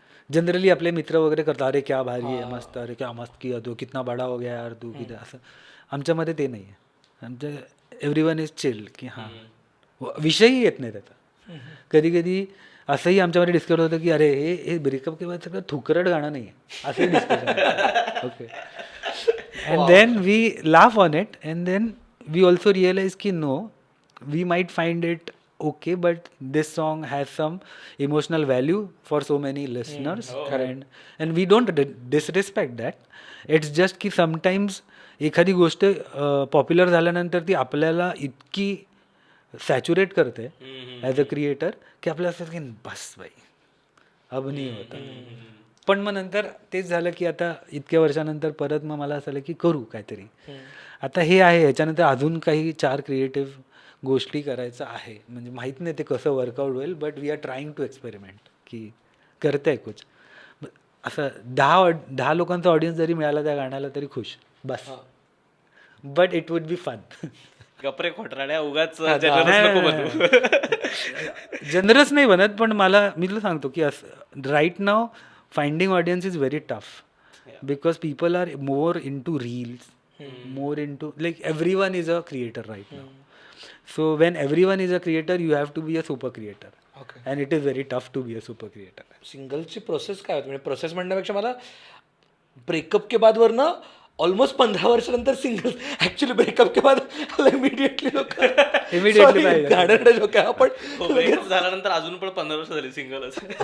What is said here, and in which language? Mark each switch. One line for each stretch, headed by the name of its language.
Marathi: Generally आपले मित्र वगैरे करतात
Hindi: अरे क्या भारी आहे मस्त, अरे क्या मस्त किया तू, कितना बडा हो गया यार तू,
Marathi: किती असं. आमच्यामध्ये ते नाही आहे. आमच्या
English: everyone is chill
Marathi: की हां विषयही येत नाही त्याचा. कधी कधी असंही आमच्यामध्ये डिस्कस होतं की अरे हे ब्रेकअप किंवा सगळं थुकरट गाणं नाही आहे असंही discussion.
English: Okay and then we laugh on it and then we also realize ki no, we might find it okay, but this song has some emotional value for so many listeners. And we don't disrespect that. It's just
Marathi: की
English: sometimes
Marathi: एखादी गोष्ट popular झाल्यानंतर ती आपल्याला इतकी saturate करते
English: as a creator
Marathi: की आपल्याला असं की बस बाई अब नाही होता. पण मग नंतर तेच झालं की आता इतक्या वर्षानंतर परत मग मला असं झालं की करू काहीतरी. आता हे आहे, ह्याच्यानंतर अजून काही 4 क्रिएटिव्ह गोष्टी करायचं आहे. म्हणजे माहीत नाही ते कसं वर्कआउट होईल,
English: but we are trying to experiment
Marathi: की करत आहे कुछ. असं 10 लोकांचा ऑडियन्स जरी मिळाला त्या गाण्याला तरी खुश बस.
English: But it would be fun.
Marathi: गपरे खोटराड्या उगाच नको बनवू. जनरस नाही बनत, पण मी तुला सांगतो की असं right now
English: Finding audience is very tough because people are more into reels, more into like everyone is a creator right now. So when everyone is a creator you have to be a super creator. Okay. And it is very tough to be a super creator.
Marathi: सिंगलची process काय होती, म्हणजे process म्हणण्यापेक्षा मला breakup के बाद वरनं almost 15 वर्षानंतर single actually breakup के बाद immediately लोक गाणं जो काय आपण झाल्यानंतर अजून पण 15 वर्ष झाली सिंगलच.